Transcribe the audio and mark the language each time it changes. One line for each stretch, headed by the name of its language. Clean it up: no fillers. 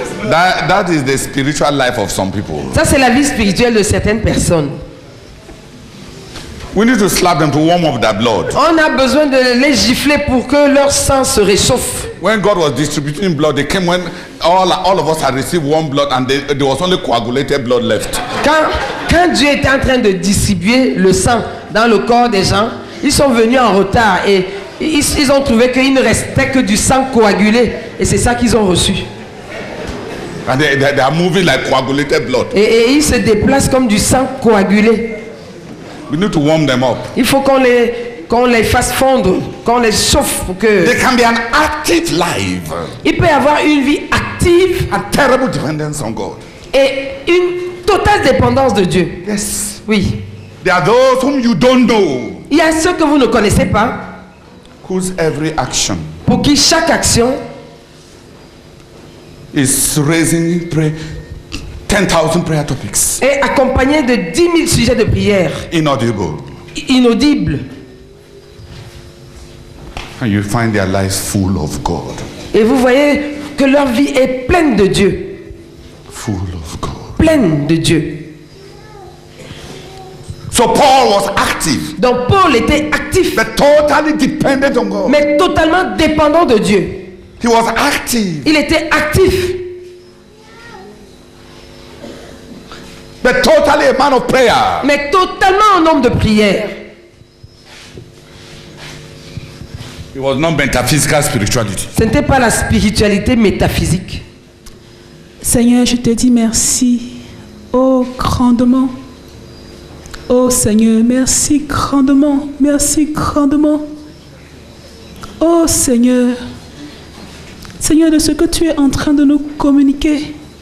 English: That is the spiritual life of some people.
French: Ça, c'est la vie spirituelle de certaines personnes.
English: We need to slap them to warm up their blood.
French: On a besoin de les gifler pour que leur sang se réchauffe.
English: When God was distributing blood, they came when all of us had received one blood and there was only coagulated blood left.
French: Quand Dieu était en train de distribuer le sang dans le corps des gens, ils sont venus en retard et ils ont trouvé qu'il ne restait que du sang coagulé. Et c'est ça qu'ils ont reçu.
English: And they are moving like coagulated blood.
French: Et ils se déplacent comme du sang coagulé.
English: We need to warm them up.
French: Il faut qu'on les fasse fondre, qu'on les chauffe pour que...
English: They can be an active life.
French: Il peut y avoir une vie active
English: A terrible dependence on God.
French: et une totale dépendance de Dieu.
English: Yes.
French: Oui.
English: There are those whom you don't know,
French: Il y a ceux que vous ne connaissez pas,
English: whose every action
French: pour qui chaque action
English: is raising 10,000 prayer topics.
French: est accompagnée de 10 000 sujets de prière
English: Inaudible.
French: inaudibles.
English: And you find their lives full of God.
French: Et vous voyez que leur vie est pleine de Dieu.
English: Full of God.
French: Pleine de Dieu.
English: So Paul was active,
French: Donc Paul était actif,
English: but totally dependent on God.
French: mais totalement dépendant de Dieu.
English: He was active,
French: Il était actif,
English: but totally a man of prayer.
French: mais totalement un homme de prière.
English: It was not metaphysical spirituality.
French: Ce n'était pas la spiritualité métaphysique. Seigneur, je te dis merci, oh grandement. Oh Seigneur, merci grandement, merci grandement. Oh Seigneur, Seigneur, de ce que tu es en train de nous communiquer.